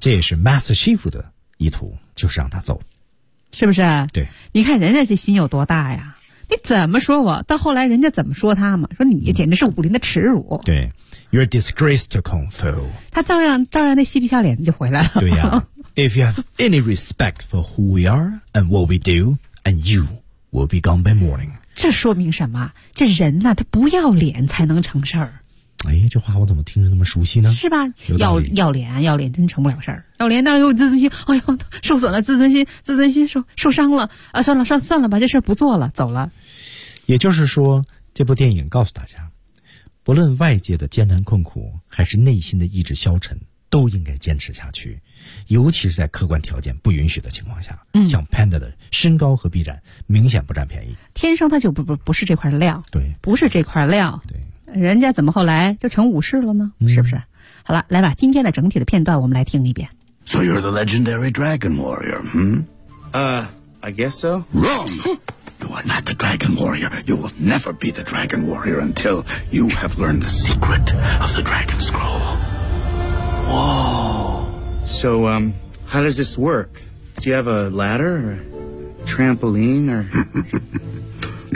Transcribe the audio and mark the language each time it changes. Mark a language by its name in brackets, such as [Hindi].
[Chinese] 这也是 Master Chief 的意图就是让他走是不是对你看人家这心有多大呀你怎么说我到后来人家怎么说他嘛说你简直是武林的耻辱、嗯、对 [English] You're a disgrace to Kung Fu [Chinese] 他照样那嬉皮笑脸就回来了对呀、啊、 [English] If you have any respect for who we are and what we do and you will be gone by morning [Chinese] 这说明什么这人呢、啊、他不要脸才能成事儿。哎这话我怎么听着那么熟悉呢是吧要脸真成不了事儿。要脸那又有自尊心哎呦受损了自尊心受伤了啊算了吧这事儿不做了走了。也就是说这部电影告诉大家不论外界的艰难困苦还是内心的意志消沉都应该坚持下去。尤其是在客观条件不允许的情况下、嗯、像 Panda 的身高和臂展明显不占便宜天生他就不是这块料对不是这块料对人家怎么后来就成武士了呢、嗯、是不是好了来吧今天的整体的片段我们来听一遍 [English] So you're the legendary dragon warrior I guess so Wrong You are not the dragon warrior You will never be the dragon warrior Until you have learned the secret Of the dragon scroll Whoa So, how does this work? Do you have a ladder or a trampoline or...